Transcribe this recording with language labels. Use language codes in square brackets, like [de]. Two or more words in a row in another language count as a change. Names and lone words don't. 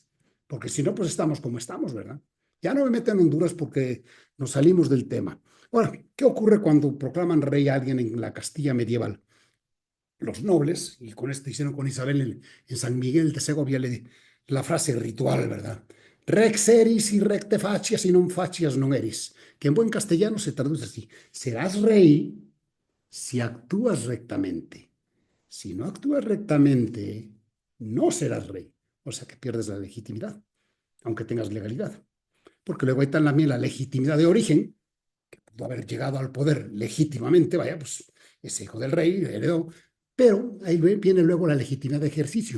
[es] Porque si no, pues estamos como estamos, ¿verdad? Ya no me meto en Honduras porque nos salimos del tema. Ahora, ¿qué ocurre cuando proclaman rey a alguien en la Castilla medieval? Los nobles, y con esto hicieron con Isabel en San Miguel de Segovia, la frase ritual, ¿verdad? [la] Rex eris y recte facias y non facias non eris, [es] que en buen castellano se traduce así: serás rey si actúas rectamente. Si no actúas rectamente, no serás rey. O sea que pierdes la legitimidad, aunque tengas legalidad. Porque luego hay también la legitimidad de origen, que pudo haber llegado al poder legítimamente, vaya, pues es hijo del rey, heredó, pero ahí viene luego la legitimidad de ejercicio.